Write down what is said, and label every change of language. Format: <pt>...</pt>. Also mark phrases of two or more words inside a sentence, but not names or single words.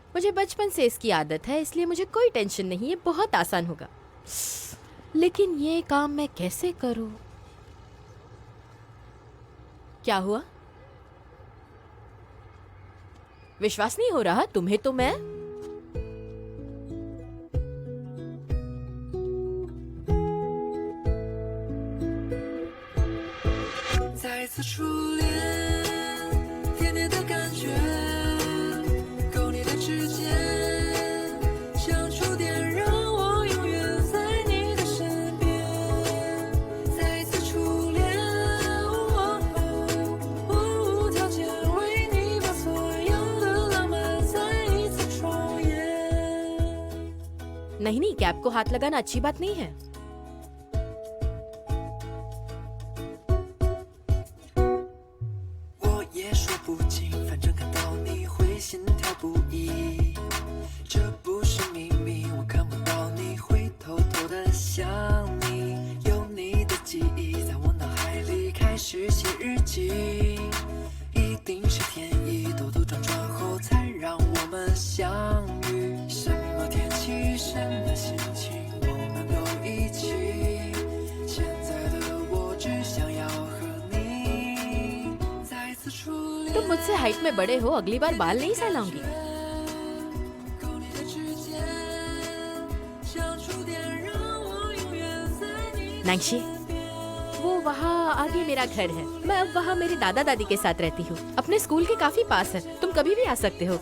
<hi>मुझे बचपन से इसकी आदत है, इसलिए मुझे कोई टेंशन नहीं है, बहुत आसान होगा। लेकिन ये काम मैं कैसे करूं? क्या हुआ? विश्वास नहीं हो रहा तुम्हें? तो मैं</hi> <zh>再次初恋，甜甜的感觉，勾你的指尖，像触电，让我永远在你的身边。再次初恋，无条件为你把所有的浪漫再一次重演。</zh> <hi>नहीं नहीं, कैप को हाथ लगाना अच्छी बात नहीं है।</hi> <zh>我也说不清，反正看到你会心跳不已，这不是秘密，我看不到你会偷偷的想你，有你的记忆在我脑海里开始写日记，一定是天意，兜兜转转后才让我们相遇，什么天气，什么心情，我们都一起，现在的我只想要和你再次初恋。</zh> <hi>तुम मुझसे हाइट में बड़े हो, अगली बार बाल नहीं सहलाऊंगी। नांगशी, वो वहाँ आगे मेरा घर है। मैं अब वहाँ मेरे दादा दादी के साथ रहती हूँ। अपने स्कूल के काफी पास है, तुम कभी भी आ सकते हो।</hi>